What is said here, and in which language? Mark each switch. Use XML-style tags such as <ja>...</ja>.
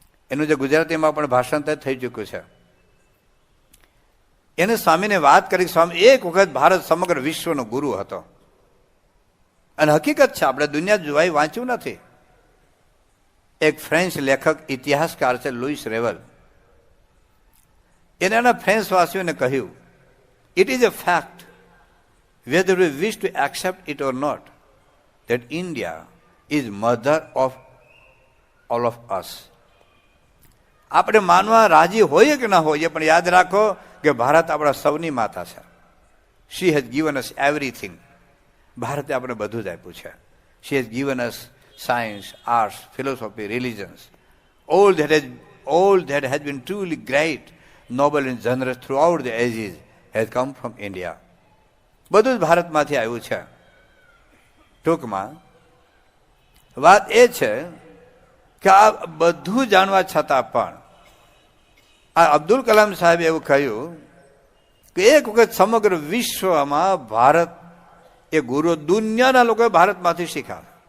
<gu>એનું જે ગુજરાતીમાં પણ ભાષાંતર થઈ ચૂક્યું છે. એને સ્વામીને વાત કરી, સ્વામી એક વખત ભારત સમગ્ર વિશ્વનો ગુરુ હતો. અને હકીકત છે, આપણે દુનિયા જોવાઈ વાંચ્યું નથી. એક ફ્રેન્ચ લેખક, ઇતિહાસકાર છે, લુઈસ રેવલ. એને એના ફ્રેન્ચ વાસીઓને કહ્યું,</gu> <en>It is a fact, whether we wish to accept it or not, that India is mother of all of us.</en> <gu>આપણે માનવા રાજી હોઈએ કે ના હોઈએ, પણ યાદ રાખો કે ભારત આપણા સૌની માતા છે.</gu> <en>She has given us everything.</en> <gu>ભારતે આપણે બધું જ આપ્યું છે.</gu> <en>She has given us science, arts, philosophy, religions. All that has been truly great, noble and generous throughout the ages has come from India.</en> <gu>બધું જ ભારતમાંથી આવ્યું છે. ટૂંકમાં વાત એ છે કે આ બધું જાણવા છતાં પણ આ અબ્દુલ કલામ સાહેબે એવું કહ્યું કે એક વખત સમગ્ર વિશ્વમાં ભારત એ ગુરુ, દુનિયાના લોકોએ ભારતમાંથી શીખ્યા.</gu>